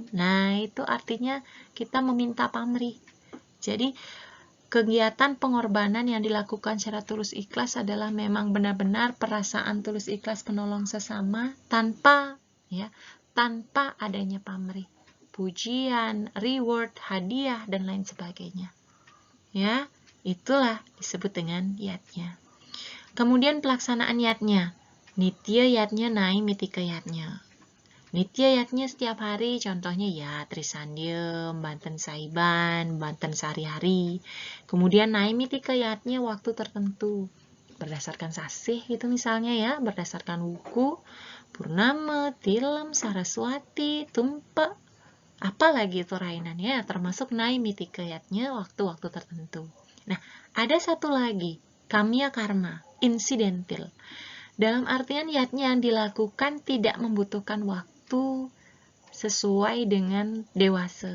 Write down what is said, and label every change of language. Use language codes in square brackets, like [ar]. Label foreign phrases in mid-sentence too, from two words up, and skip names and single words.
[id] Nah, itu artinya kita meminta pamrih. Jadi kegiatan pengorbanan yang dilakukan secara tulus ikhlas adalah memang benar-benar perasaan tulus ikhlas penolong sesama tanpa adanya pamrih, pujian, reward, hadiah, dan lain sebagainya. Ya, itulah disebut dengan yatnya. Kemudian pelaksanaan yatnya. Nitya yatnya naik mitika yatnya. Nitya yatnya setiap hari, contohnya ya Trisandiem, banten saiban, banten sehari-hari. Kemudian naik mitika yatnya waktu tertentu. berdasarkan sasih gitu misalnya ya, berdasarkan wuku, purnama, tilem, saraswati, tumpa, apalagi itu rainannya, termasuk naimittika yatnya waktu-waktu tertentu. Nah, ada satu lagi, kamya karma, insidentil. Dalam artian yatnya yang dilakukan tidak membutuhkan waktu sesuai dengan dewasa.